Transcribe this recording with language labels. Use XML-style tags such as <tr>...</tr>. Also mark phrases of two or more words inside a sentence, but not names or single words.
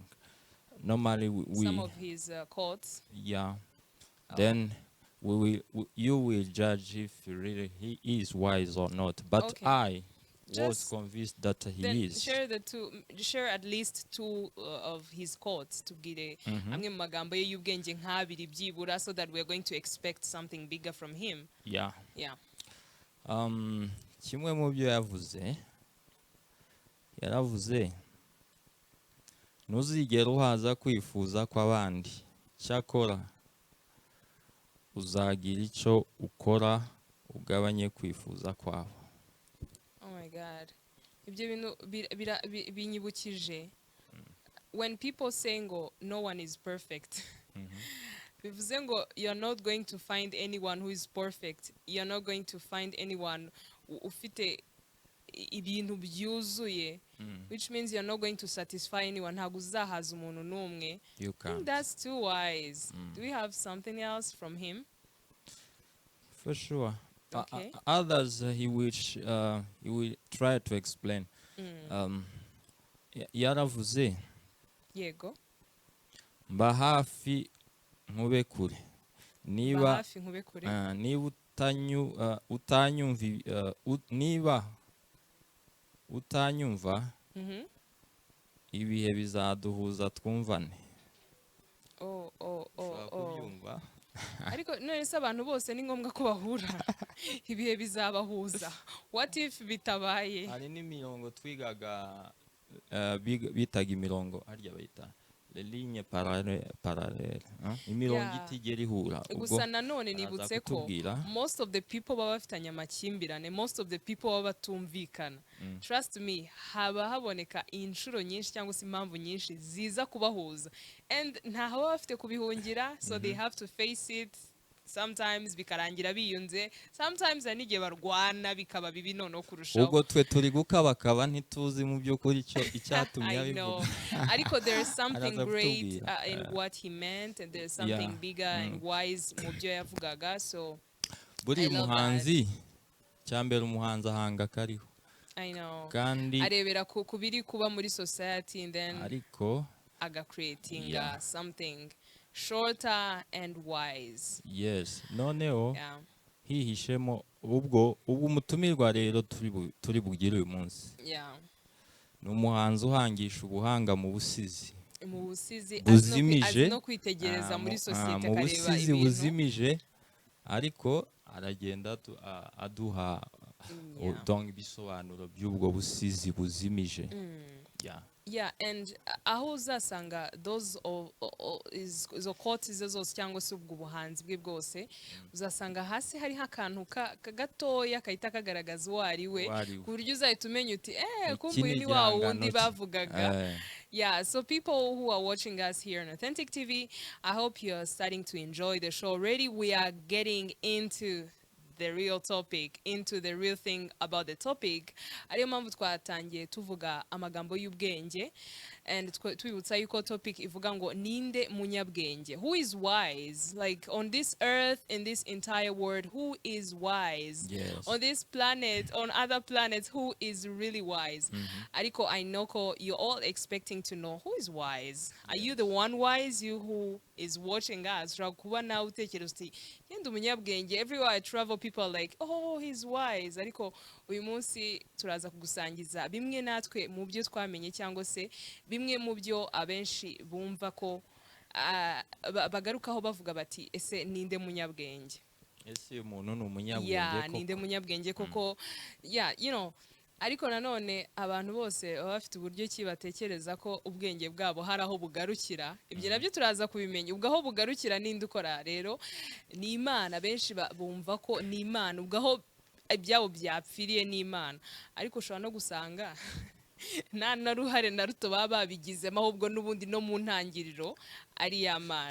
<en>Normally we Some of his quotes. yeah. Then you will judge if really he is wise or not. But Okay. I was Just convinced that then he is. share at least two of his quotes</en> <rw>tubwire amwe mu magambo ye y'ubwenge nk'abiri byibura,</rw> <en>so that we're going to expect something bigger from him. Yeah. Yeah.</en> <rw>Kimwe mu byo yaravuze ntuzigera uhaza kwifuza kw'abandi, cyakora uzagira icyo ukora ugabanye kwifuza kwabo.</rw> <en>Oh my god,</en> <rw>ibyo bintu binyibukije</rw> <en>when people say ngo no one is perfect.</en> <rw>Bivuze ngo</rw> <en>you're not going to find anyone who is perfect, you're not going to find anyone</en> <rw>ufite ibintu byuzuye,</rw> <en>which means you're not going to satisfy anyone.</en> <rw>Ntabwo uzahaza umuntu n'umwe.</rw> <en>You I think can't. that's too wise. Do we have something else from him? For sure. Okay. Others he will try to explain.</en> <rw>Yaravuze Yego. mba hafi nkube kure. Niba hafi nkube kure. niba utanyumva ibihe bizaduhuza twumvane. Kubyumva. Ariko none se abantu bose ni ngombwa ko bahura? Ibihe bizabahuza.</rw> <en>What if bitabaye?</en> <rw>Hari n'imirongo twigaga bitaga imirongo harya bayita</rw> <fr>ligne parallele,</fr> <rw>imirongo itigera ihura. Gusa nanone nibutse ko</rw> <en>most of the people</en> <rw>baba bafitanye amakimbirane,</rw> <en>most of the people</en> <rw>baba batumvikana.</rw> <en>Trust me,</en> <rw>haba haboneka inshuro nyinshi cyangwa se impamvu nyinshi ziza kubahuza, and ntaho baba bafite kubihungira,</rw> <en>so they have to face it.</en> <rw>Sometimes bikarangira biyunze, sometimes n'igihe barwana bikaba bibi noneho kurushaho. Ubwo twe turi gukabakaba ntituzi mu by'ukuri icyatumye abivuga.</rw> <en>Ariko there is something great in what he meant, and there is something bigger and wise</en> <rw>mu byo yavugaga.</rw> <en>So</en> <rw>buri muhanzi cyambere umuhanzi ahanga kariho.</rw> <en>I know.</en> <rw>Kandi arebera ku biri kuba muri society,</rw> <en>and then</en> <rw>ariko</rw> <en>creating something shorter and wise. Yes.</en> <rw>Noneho hihishemo ubwo umutumirwa rero turi bugire uyu munsi. Ni umuhanzi uhangisha ubuhanga mu busizi. Buzimije no kwitegereza muri society akareba ibintu. Mu busizi buzimije, ariko aragenda aduha donc ibisobanuro by'ubwo busizi buzimije.</rw> <en>Yeah, and</en> <rw>aho uzasanga those izo quotes zose cyangwa se ubwo buhanzi bwe bwose, uzasanga hasi hari akantu gatoya kahita kagaragaza uwo ari we, ku buryo uzahita umenya uti kumbuye ni wa wundi bavugaga.</rw> <en>Yeah, so people who are watching us here on Authentic TV, I hope you're starting to enjoy the show already. We are getting into the real topic, into the real thing about the topic.</en> <rw>Ariyo mpamvu twatangiye tuvuga amagambo y'ubwenge, and twibutsa yuko topic ivuga ngo ninde munyabwenge,</rw> <en>who is wise, like on this earth, in this entire world, who is wise? Yes. On this planet, on other planets, who is really wise? Ariko I know you're all expecting to know who is wise. Are you the one wise? You who is watching us,</en> <rw>kuba nawe utekereza uti yenda umunyabwenge.</rw> <en>Everywhere I travel, people are like, oh, he's wise.</en> <rw>Ariko uyu munsi turaza kugusangiza bimwe natwe mu byo twamenye, cyangwa se bimwe mu byo abenshi bumva ko bagarukaho bavuga bati ese ninde munyabwenge? Ese umuntu ni umunyabwenge koko? Ninde munyabwenge koko?</rw> <en>You know,</en> <rw>ariko nanone abantu bose baba bafite uburyo ki batekereza ko ubwenge bwabo hari aho bugarukira. Ibyo nabyo turaza kubimenya. Ubwo aho bugarukira ninde ukora? Rero ni Imana. Benshi bumva ko ni Imana, ubwo aho ibyabo byapfiriye ni Imana. Ariko ushobora no gusanga nta na ruhare na ruto baba babigizemo, ahubwo n'ubundi no mu ntangiriro ari ya Mana.</rw>